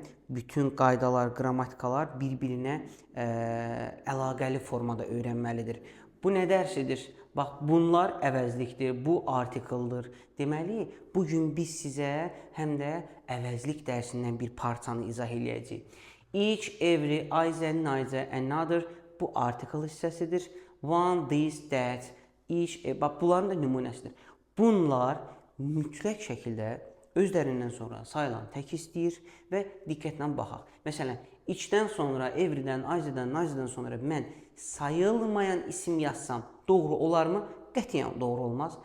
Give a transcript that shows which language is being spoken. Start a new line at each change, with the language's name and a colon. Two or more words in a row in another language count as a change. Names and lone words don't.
Azerbaijani: Bütün qaydalar, qrammatikalar bir-birinə əlaqəli formada öyrənməlidir. Bu nə dərsidir? Bax, bunlar əvəzlikdir, bu artikeldir. Deməli, bugün biz sizə həm də əvəzlik dərsindən bir parçanı izah eləyəcəyik.
English: Each, every, either, neither, another
Azerbaijani: bu artikel hissəsidir.
English: One, this, that, each,
Azerbaijani: bax, bunların da nümunəsidir. Bunlar mütləq şəkildə özlərindən sonra sayılan tək istəyir və diqqətlə baxaq. Məsələn, içdən sonra, everydən, eitherdən, neitherdən sonra mən sayılmayan isim yazsam doğru olarmı? Qətiyyən doğru olmaz.